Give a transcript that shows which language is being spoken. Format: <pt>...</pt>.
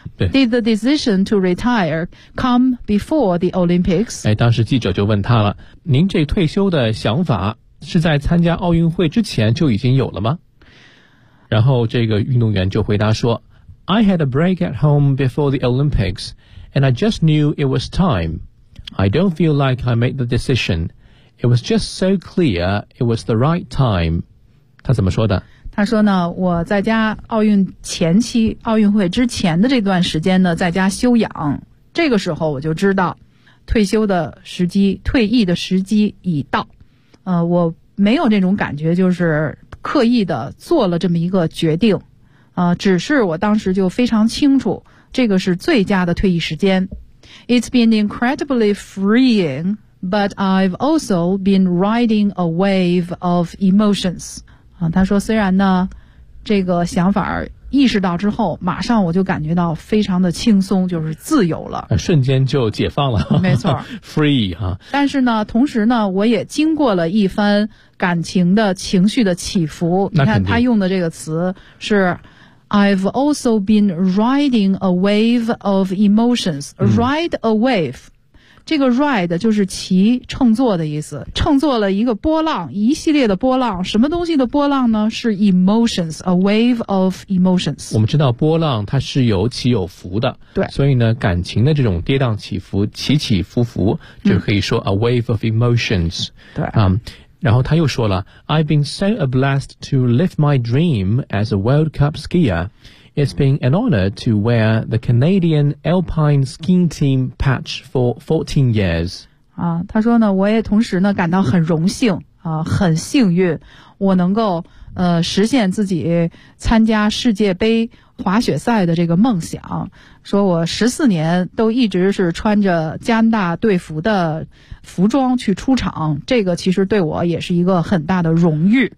<en>Did the decision to retire come before the Olympics？</en> <zh>哎，当时记者就问他了，您这退休的想法是在参加奥运会之前就已经有了吗？然后这个运动员就回答说，</zh> <en>I had a break at home before the Olympics, and I just knew it was time. I don't feel like I made the decision. It was just so clear it was the right time.</en> <zh>他怎么说的？他说呢，我在家奥运前期，奥运会之前的这段时间呢，在家休养，这个时候我就知道退休的时机，退役的时机已到。我没有这种感觉，就是刻意的做了这么一个决定。只是我当时就非常清楚，这个是最佳的退役时间。</zh> <en>It's been incredibly freeing, but I've also been riding a wave of emotions.</en> <zh>他说虽然呢，这个想法意识到之后，马上我就感觉到非常的轻松，就是自由了。瞬间就解放了。没错。</zh> <en>Free, 啊。</en> <zh>但是呢，同时呢，我也经过了一番感情的情绪的起伏。你看他用的这个词是</zh> <en>I've also been riding a wave of emotions. Ride a wave.</en> <zh>这个 ride 就是骑乘坐的意思。乘坐了一个波浪，一系列的波浪。什么东西的波浪呢？是</zh> <en>emotions, a wave of emotions.</en> <zh>我们知道波浪它是有起有伏的。对。所以呢，感情的这种跌宕起伏，起起伏伏，就可以说</zh> <en>a wave of emotions.</en> <zh>对。然后他又说了</zh> <en>I've been so blessed to live my dream as a World Cup skier. It's been an honor to wear the Canadian Alpine skiing team patch for 14 years.</en> <zh>啊，他说呢，我也同时呢感到很荣幸啊，很幸运，我能够实现自己参加世界杯滑雪赛的这个梦想。说我14年都一直是穿着加拿大队服的服装去出场，这个其实对我也是一个很大的荣誉。</zh>